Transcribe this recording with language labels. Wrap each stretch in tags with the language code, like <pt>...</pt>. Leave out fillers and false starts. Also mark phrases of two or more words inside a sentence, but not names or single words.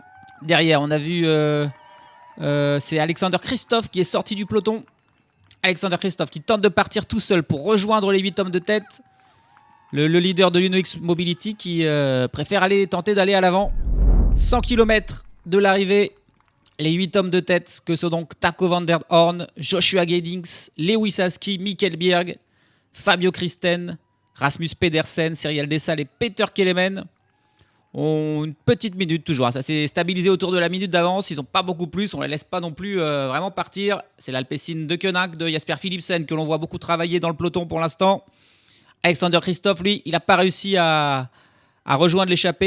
<fr>Derrière, on a vu c'est Alexander Kristoff qui est sorti du peloton. Alexander Kristoff qui tente de partir tout seul pour rejoindre les 8 hommes de tête. Le leader de l'Uno-X Mobility qui préfère tenter d'aller à l'avant. 100 km de l'arrivée. Les 8 hommes de tête que sont donc Taco van der Horn, Joshua Giddings, Lewis Aski, Mikkel Bjerg, Fabio Kristen, Rasmus Pedersen, Cyril Dessal et Peter Kelemen ont une petite minute toujours. Ça s'est stabilisé autour de la minute d'avance. Ils n'ont pas beaucoup plus. On ne les laisse pas non plus vraiment partir. C'est l'Alpecin de Koenig, de Jasper Philipsen que l'on voit beaucoup travailler dans le peloton pour l'instant. Alexander Kristoff, lui, il n'a pas réussi à rejoindre l'échappée.</fr>